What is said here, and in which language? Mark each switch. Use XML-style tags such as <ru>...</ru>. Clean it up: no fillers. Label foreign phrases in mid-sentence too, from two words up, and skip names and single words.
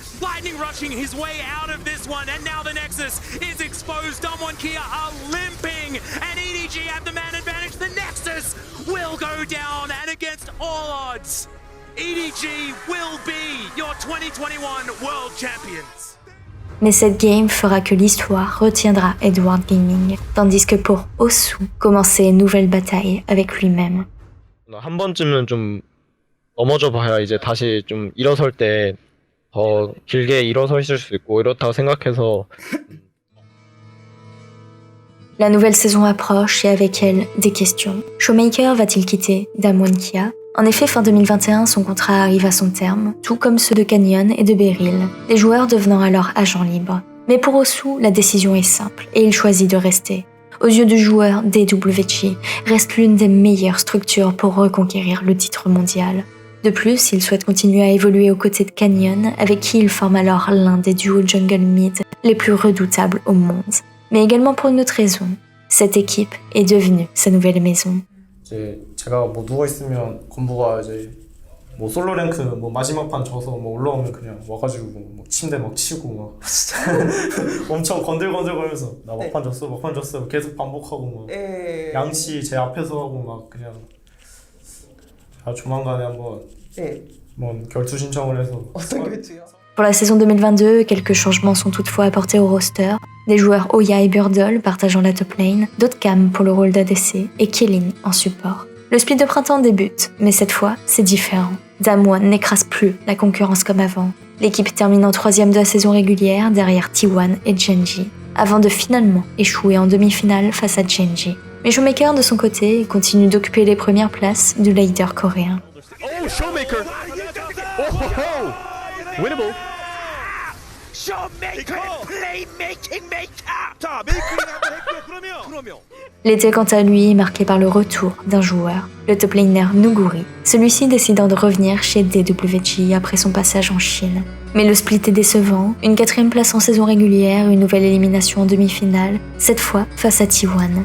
<en>Lightning rushing his way out of this one, and now the Nexus is exposed. Damwon Kia are limping, and EDG have the man advantage. The Nexus will go down, and against all odds, EDG will be your 2021 World Champions.</en> <fr>Mais cette game fera que l'histoire retiendra Edward Gaming, tandis que pour Osu, commencer une nouvelle bataille avec lui-même.</fr> <ko>한 번쯤은 좀 넘어져 봐야 이제 다시 좀 일어설 때 더 길게 일어서 있을 수 있고 이렇다고 생각해서</ko> <fr>La nouvelle saison approche et avec elle, des questions. Showmaker va-t-il quitter Damwon Kia? En effet, fin 2021, son contrat arrive à son terme, tout comme ceux de Canyon et de Beryl, les joueurs devenant alors agents libres. Mais pour Osu, la décision est simple et il choisit de rester. Aux yeux du joueur, DWG reste l'une des meilleures structures pour reconquérir le titre mondial. De plus, il souhaite continuer à évoluer aux côtés de Canyon, avec qui il forme alors l'un des duos</fr> <en>jungle mid</en> <fr>les plus redoutables au monde. Mais également pour une autre raison, cette équipe est devenue sa nouvelle maison.</fr> <ko>이제 제가 뭐 누워 있으면 건부가 이제 뭐 솔로 랭크 뭐 마지막 판 져서 뭐 올라오면 그냥 와가지고 뭐 침대 막 치고 막 진짜 엄청 건들건들거리면서 나 막판 졌어 계속 반복하고 막 양치 제 앞에서 하고 막 그냥 조만간에 한번 뭐 결투 신청을 해서 어떤 결투요?</ko> <fr>Pour la saison 2022, quelques changements sont toutefois apportés au roster. Des joueurs Oya et Burdle partageant la</fr> <en>top lane,</en> <fr>d'autres Cam pour le rôle d'ADC et Killin en support. Le split de printemps débute, mais cette fois, c'est différent. Damwon n'écrase plus la concurrence comme avant. L'équipe termine en 3e de la saison régulière derrière T1 et Genji, avant de finalement échouer en demi-finale face à Genji. Mais Showmaker, de son côté, continue d'occuper les premières places du leader coréen.</fr> <en>Oh, Showmaker! Oh, winnable! Showmaker, playmaking maker!</en> <ko>자, 메이킹을 한번 했고요. 그러면.</ko> <fr>L'été, quant à lui, est marqué par le retour d'un joueur, le</fr> <en>top laner</en> <fr>Nuguri, celui-ci décidant de revenir chez DWG après son passage en Chine. Mais le split est décevant, une 4e place en saison régulière, une nouvelle élimination en demi-finale, cette fois face à T1.</fr>